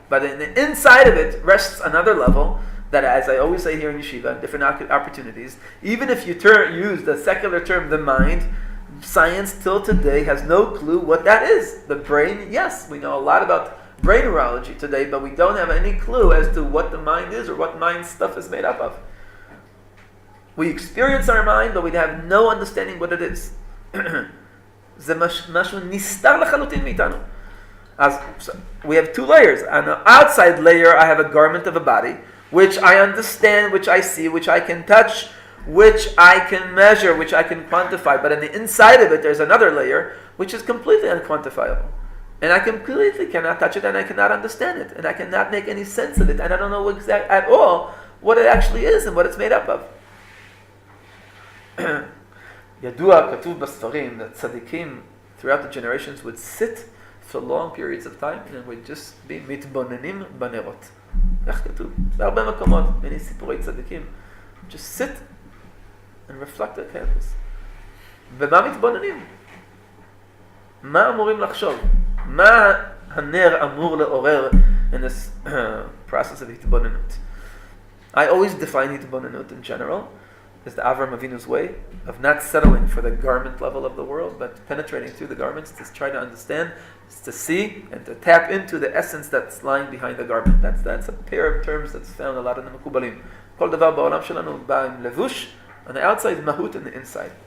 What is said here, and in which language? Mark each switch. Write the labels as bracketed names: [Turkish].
[English] But in the inside of it rests another level that, as I always say here in yeshiva, in different opportunities, even if you use the secular term, the mind, science till today has no clue what that is. The brain, yes, we know a lot about brain neurology today, but we don't have any clue as to what the mind is or what mind stuff is made up of. We experience our mind, but we have no understanding what it is. [Hebrew] זה משהו נסתר לחלוטין מאיתנו. [English] So we have two layers. On the outside layer, I have a garment of a body, which I understand, which I see, which I can touch, which I can measure, which I can quantify. But on the inside of it, there's another layer, which is completely unquantifiable. And I completely cannot touch it, and I cannot understand it, and I cannot make any sense of it, and I don't know at all what it actually is and what it's made up of. [Hebrew] ידוע, כתוב בספרים, [English] that tzaddikim throughout the generations would sit for long periods of time and would just be [Hebrew] מתבוננים בנרות. כך כתוב, בהרבה מקומות, [English] many סיפורי צדיקים, just sit and reflect the candles. [Hebrew] ומה מתבוננים? מה אמורים לחשוב? מה הנר אמור לעורר [English] in this process of [Hebrew] התבוננות? [English] I always define התבוננות in general as the Avram Avinu's way of not settling for the garment level of the world, but penetrating through the garments to try to understand, to see, and to tap into the essence that's lying behind the garment. That's a pair of terms that's found a lot in the Mekubalim. [Hebrew] כל דבר בעולם שלנו בא עם לבוש, [English] on the outside, mahut on the inside.